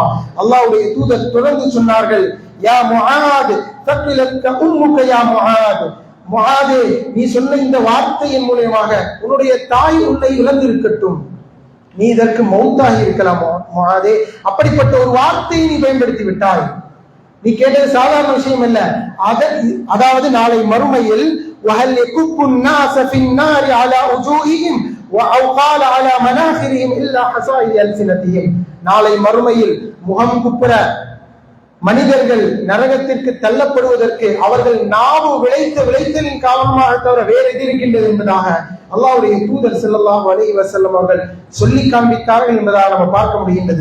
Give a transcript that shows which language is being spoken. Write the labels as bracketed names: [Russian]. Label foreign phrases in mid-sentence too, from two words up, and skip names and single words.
[Tamil] அல்லாஹ்வுடைய தூதர் தொடர்ந்து சொன்னார்கள் [Arabic] يا معاذ ثكلتك أمك يا معاذ, [Tamil] முஆதே நீ சொன்ன இந்த வார்த்தையின் மூலமாக உன்னுடைய தாய் உன்னை இழந்திருக்கட்டும், நீ இதற்கு மௌத்தாகி இருக்கலாம் முஆதே, அப்படிப்பட்ட ஒரு வார்த்தையை நீ பயன்படுத்தி விட்டாய். நீ கேட்டது சாதாரண விஷயம் அல்ல. அதாவது நாளை மறுமையில் [Arabic] وهل يكب الناس في النار على وجوههم او قال على مناخرهم الا حصائد السنتهم, [Tamil] நாளை மறுமையில் முகம் குப்புற மனிதர்கள் நரகத்திற்கு தள்ளப்படுவதற்கு அவர்கள் நாவு விளைத்தலின் காரணமாக தவிர வேறு எது இருக்கின்றது என்பதாக அல்லாஹ்வுடைய தூதர் [Arabic] صلى الله عليه وسلم [Tamil] அவர்கள் சொல்லி காண்பித்தார்கள் என்பதாக நம்ம பார்க்க முடிகின்றது.